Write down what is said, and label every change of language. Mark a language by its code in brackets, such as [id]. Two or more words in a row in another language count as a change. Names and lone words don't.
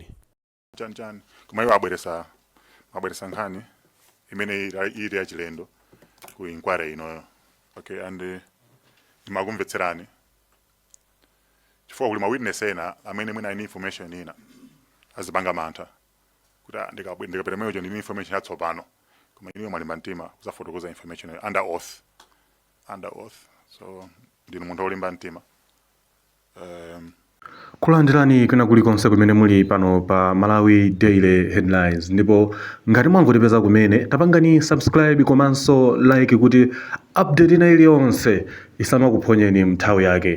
[ny] chan koma iwo abweresa nkhani imene ili ya chilendo ku inquiry ino. Okay, and ndimakumvetserani chifukwa kuli ma witness ena amene mwina ine information ina azipanga mantha kuti ndikapereka ndi information yatsopano koma ine mali mtima kuzafotokoza [en] information under oath, [ny] so ndinu munthu olimba mtima. kulandirani kwina kulikonse kumene muli pano pa Malawi Daily Headlines, ndipo ngati mwangotipeza kumene tapangani subscribe komanso like kuti update ina iliyonse isamakuphonyeni mnthawi yake.